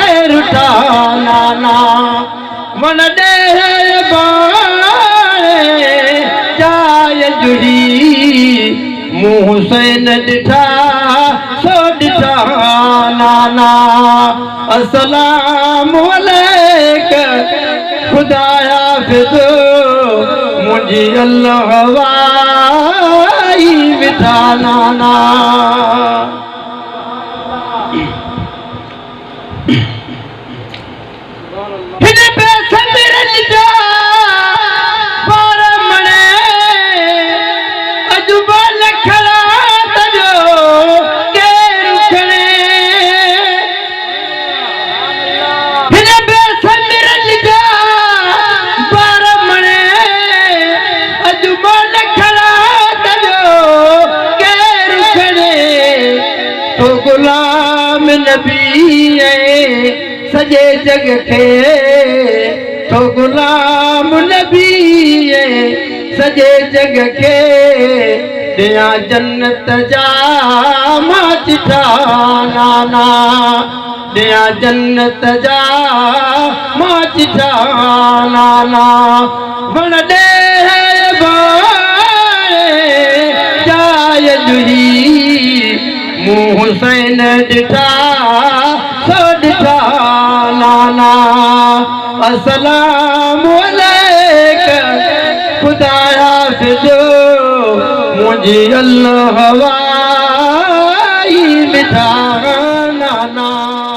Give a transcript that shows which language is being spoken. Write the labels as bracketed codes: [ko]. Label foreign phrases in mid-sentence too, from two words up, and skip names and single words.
[sd] रुठा नाना वण ॾे बाणे जाय जुही मूं हुसैन ॾिठा सो ॾिठा नाना [ar] السلام عليك [sd] खुदाया फिदो मुंहिंजी अल्लाह वाई मिठा नाना हिन बेसमिरन जा बार मणे अजुबा लखड़ा तजो केर खणे हिन बेसमिरन जा बार मणे अजुबा लखड़ा तजो केर खणे तो गुलाम नबी है सजे जग खे तो गुलाम नबी सजे जग खे दिया जन्नत जा मां चिठा नाना दिया जन्नत जा मां चिठा नाना वण ॾे जाय जुही मूं हुसैन ॾिठा सो ॾिठा नाना [ar] السلام عليك [sd] खुदाया फिदो मुंहिंजी अल्लाह वाई मिठा नाना